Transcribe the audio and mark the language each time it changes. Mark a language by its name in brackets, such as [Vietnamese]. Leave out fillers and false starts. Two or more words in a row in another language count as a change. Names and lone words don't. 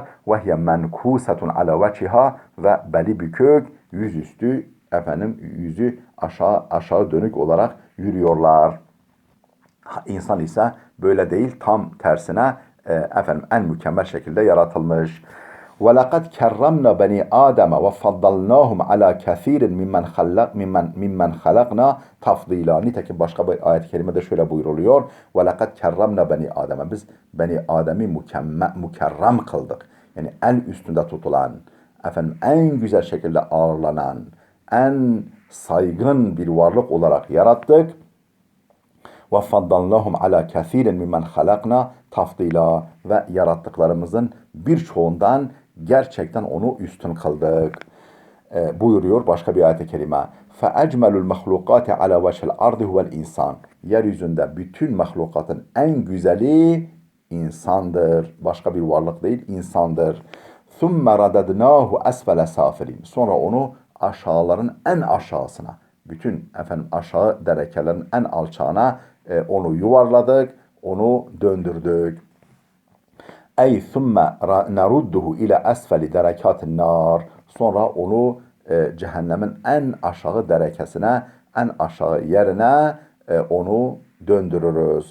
[Arabic] وهي منكوسة على وجهها, [Turkish] ve beli bükük, yüzüstü, efendim yüzü aşağı dönük olarak yürüyorlar. İnsan ise böyle değil, tam tersine efendim en mükemmel şekilde yaratılmış. [Arabic] وَلَقَدْ كَرَّمْنَا بَنِي آدَمَ وَفَضَّلْنَاهُمْ عَلَى كَثِيرٍ مِمَّنْ خَلَقْنَا تَفْضِيلًا. [Turkish] Nitekim başka bir ayet-i kerimede şöyle buyruluyor. [Arabic] وَلَقَدْ كَرَّمْنَا بَنِي آدَمَ. [Turkish] Biz Beni Adem'i mükerrem kıldık. Yani en üstünde tutulan, efendim en güzel şekilde ağırlanan, en saygın bir varlık olarak yarattık. [Arabic] وَفَضَّلْنَاهُمْ عَلَى كَثِيرٍ مِمَّنْ خَلَقْنَا تَفْضِيلًا. [Turkish] Ve yarattıklarımızın birçoğundan gerçekten onu üstün kıldık. Buyuruyor başka bir ayet-i kerime. [Arabic] فَاَجْمَلُ الْمَخْلُقَاتِ عَلَى وَجْهِ الْاَرْضِ هُوَ الْاِنْسَانِ. [Turkish] Yeryüzünde bütün mahlukatın en güzeli insandır. Başka bir varlık değil, insandır. [Arabic] ثُمَّ رَدَدْنَاهُ أَسْفَلَ سَافِلِينَ. [Turkish] Sonra onu aşağıların en aşağısına, bütün aşağı derekelerin en alçağına onu yuvarladık, onu döndürdük. [Arabic] أي ثم نرده إلى أسفل دركات النار. [Turkish] Sonra onu cehennemin en aşağı derekesine, en aşağı yerine onu döndürürüz.